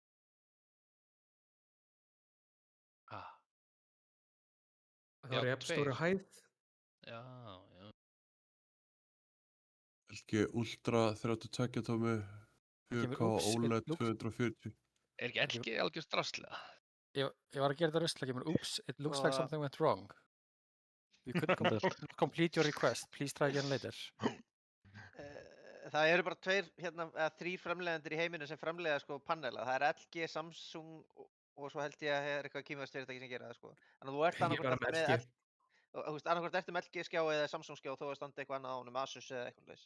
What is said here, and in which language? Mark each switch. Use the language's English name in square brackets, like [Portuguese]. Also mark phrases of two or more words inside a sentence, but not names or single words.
[Icelandic] Það eru jafn stóri hæð. Já. LG Ultra 32 tómi, 4K OLED 240. Er ekki LG algjörst draslega? Ég var að gera þetta rusla, kemur, [English] oops, it looks like something went wrong. You couldn't complete your request, please try again later. [Icelandic] Það eru bara 3 framleiðendur í heiminu sem framleiða sko panela. Það er LG, Samsung og svo held ég að það er eitthvað kínverskt fyrirtæki sem gera það sko. Þannig að þú ert annarkvort eftir með LG skjá eða Samsung skjá þó að standa eitthvað annað á honum, Asus eða eitthvað leys.